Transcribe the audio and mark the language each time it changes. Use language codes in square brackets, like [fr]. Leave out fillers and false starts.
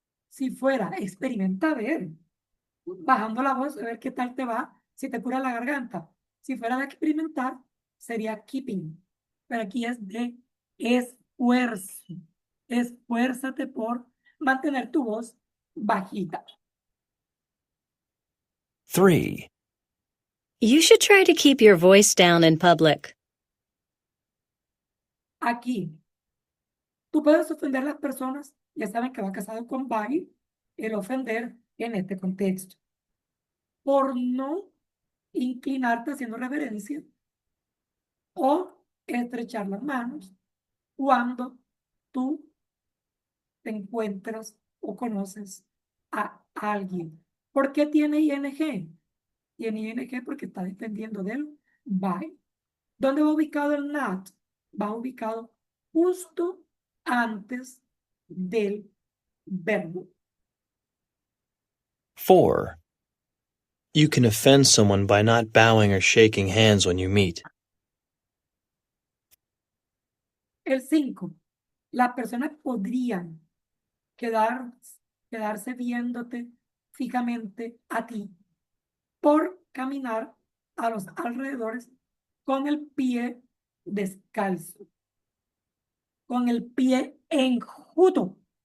[es] Si fuera experimenta a ver, bajando la voz, a ver qué tal te va, si te cura la garganta. Si fuera de experimentar, sería keeping. Pero aquí es de esfuerzo. Esfuérzate por mantener tu voz bajita. 3. [en] You should try to keep your voice down in public. [es] Aquí, tú puedes ofender a las personas, ya saben que va casado con by, el ofender en este contexto, por no inclinarte haciendo reverencia o estrechar las manos cuando tú te encuentras o conoces a alguien. ¿Por qué tiene ing? Tiene ing porque está dependiendo del by. ¿Dónde va ubicado el not? Va ubicado justo antes del verbo. 4. [en] You can offend someone by not bowing or shaking hands when you meet. [es] El 5. Las personas podrían quedarse viéndote fijamente a ti por caminar a los alrededores con el pie descalzo, con el pie enjuto.